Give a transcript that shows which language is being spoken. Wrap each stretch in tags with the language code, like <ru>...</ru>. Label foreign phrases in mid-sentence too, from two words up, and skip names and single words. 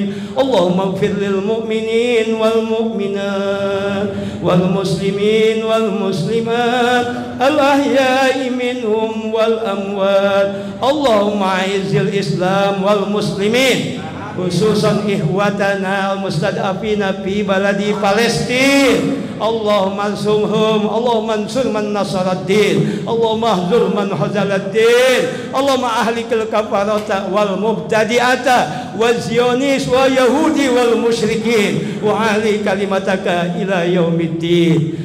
<ar>اللهم اغفر للمؤمنين والمؤمنات والمسلمين والمسلمات الأحياء منهم والأموات. اللهم أعز الإسلام والمسلمين خصوصا إخواننا المستضعفين في بلاد فلسطين. اللهم انصرهم، اللهم انصر من نصر الدين، اللهم اخذل من خذل الدين، اللهم أهلك الكفرة والمبتدعة والصهاينة واليهود والمشركين وأهل كلمتك إلى يوم الدين.</ar>